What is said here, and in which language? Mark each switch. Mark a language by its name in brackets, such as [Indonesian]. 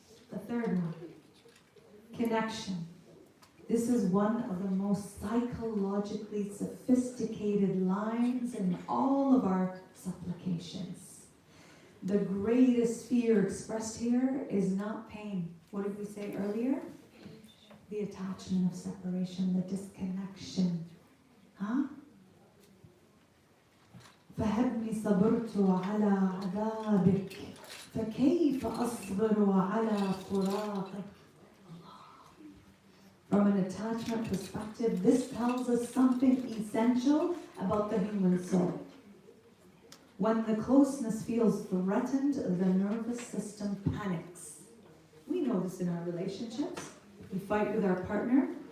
[English] The third one, connection. This is one of the most psychologically sophisticated lines in all of our supplications. The greatest fear expressed here is not pain. What did we say earlier? The attachment of separation, the disconnection. Huh? [Arabic] فهبني صبرت على عذابك فكيف أصبر على فراقك. [English] From an attachment perspective, this tells us something essential about the human soul. When the closeness feels threatened, the nervous system panics. We know this in our relationships. We fight with our partner.